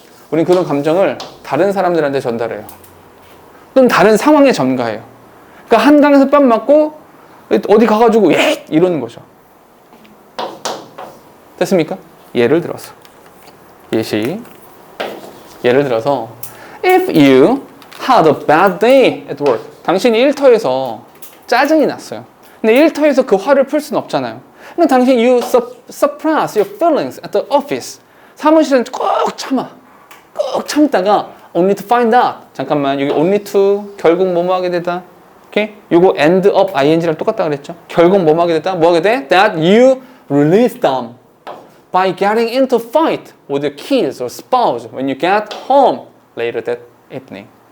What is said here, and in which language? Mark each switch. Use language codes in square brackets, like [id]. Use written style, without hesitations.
[ko] 우린 그런 감정을 다른 사람들한테 전달해요. 또는 다른 상황에 전가해요. 그러니까 한강에서 뺨 맞고 어디 가가지고 예! 이러는 거죠. 됐습니까? 예를 들어서 예시 예를 들어서 [en] if you had a bad day at work. [ko] 당신이 일터에서 짜증이 났어요. 근데 일터에서 그 화를 풀 수는 없잖아요. 그러니까 당신 [en] you suppress your feelings at the office. [ko] 사무실은 꼭 참다가 [en] only to find out. [ko] 잠깐만, 여기 only to 결국 뭐뭐 하게 되다. 오케이? 요거 end up ing랑 똑같다 그랬죠? 결국 뭐뭐 하게 됐다? 뭐 하게 돼? [en] That you release them by getting into fight with your kids or spouse when you get home later that evening.